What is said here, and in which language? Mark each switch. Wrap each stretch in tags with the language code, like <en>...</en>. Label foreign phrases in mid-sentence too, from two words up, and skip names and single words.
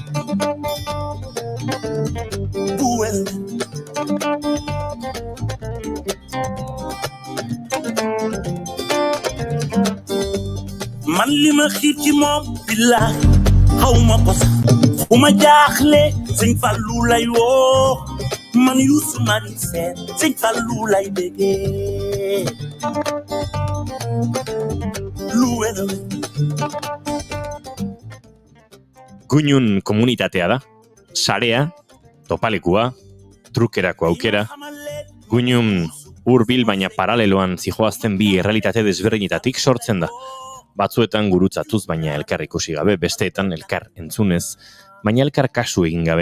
<wo>bu wel man li ma xiir ci moom billaay xaw ma ko sax fu ma jaaxle sëñ Fallu lay woo man Youssou Mari Sène sëñ Fallu lay bégee lu wér</wo> <eu>Guñun komunitatea da, sarea, topalekua, trukerako aukera, Guñun hurbil baina paraleloan zijoazten bi errealitate desberdinetatik sortzen da. Batzuetan gurutzatuz baina elkar ikusi gabe, besteetan elkar entzunez, baina elkar kasu egin gabe.</eu>